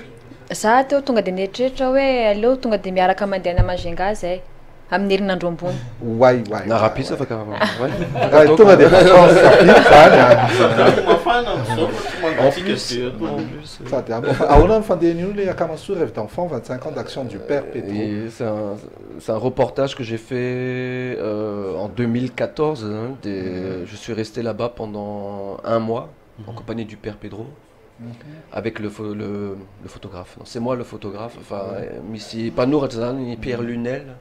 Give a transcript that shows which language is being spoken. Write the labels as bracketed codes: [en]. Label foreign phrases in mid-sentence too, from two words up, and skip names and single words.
[mg] Za teo tonga dia nieritreritra hoe aleo tonga dia miaraka mandeha na Majunga zay amin'ny herinandro ambony. Way. Na rapisa afaka. Tonga dia Mafana amin'izao [fr] En plus. [mg] Sady ahoana ny fandehan'io le akamasoa rêve d'enfant 25 ans d'action du Père Pedro. [fr] C'est un reportage que j'ai fait en 2014. Je suis resté là-bas pendant un mois en compagnie du Père Pedro. avec le photographe. C'est moi le photographe. Enfin, ici, pas nous, Pierre Lunel.